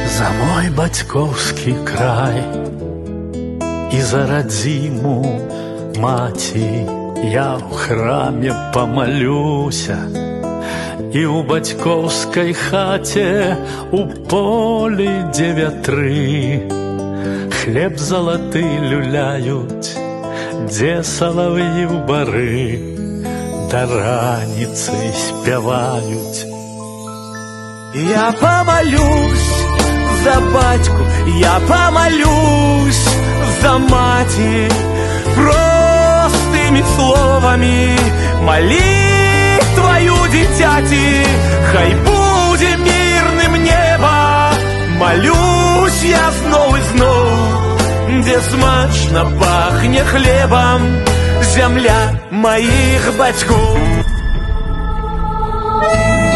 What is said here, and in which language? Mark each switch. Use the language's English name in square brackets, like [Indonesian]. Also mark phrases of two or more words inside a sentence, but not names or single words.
[Belarusian] За мой бацькоўскі край і за радзіму маці я ў храме памалюся, і ў бацькоўскай хаце у полі, дзе вятры хлеб залаты люляюць, дзе салав'і ў бары да раніцы спяваюць. [Ukrainian] Я помолюсь за батьку, я помолюсь за маті, простыми словами молитвою дитяти. [Belarusian] Хай буде мирным небо, молюсь я зноў і зноў, где смачно пахне хлебом земля моих бацькоў.